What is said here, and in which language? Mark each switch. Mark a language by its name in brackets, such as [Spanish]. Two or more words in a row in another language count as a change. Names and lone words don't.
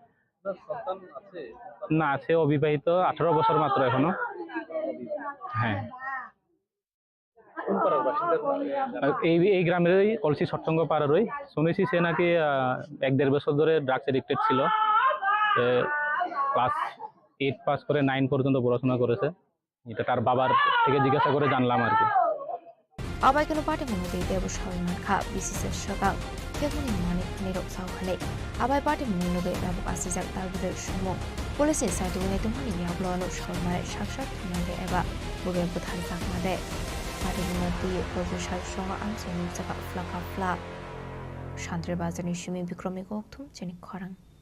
[Bangla] না আছে অবিবাহিত 18 বছর মাত্র এখনো হ্যাঁ এই গ্রামেরই কলসি সৎসঙ্গ পাড়ারই শুনেছি সে নাকি 1-1.5 বছর ধরে [English] drugs addicted [Bangla] ছিল ক্লাস 8 পাস করে 9 পর্যন্ত পড়াশোনা করেছে এটা তার বাবার থেকে জিজ্ঞাসা করে জানলাম আর কি [Kok Borok] abai kanu party munode debu shawman kha bcc shakang kebuni mani nirok sawhane abai party munode dabu asijak tarbude shumo police side une tumani yablo anu shawmai shakshak mande eba buge buthal sakmade party munode professor shonga amseni jaka fla shantre bazani shumi bikrami gokthum chini khorang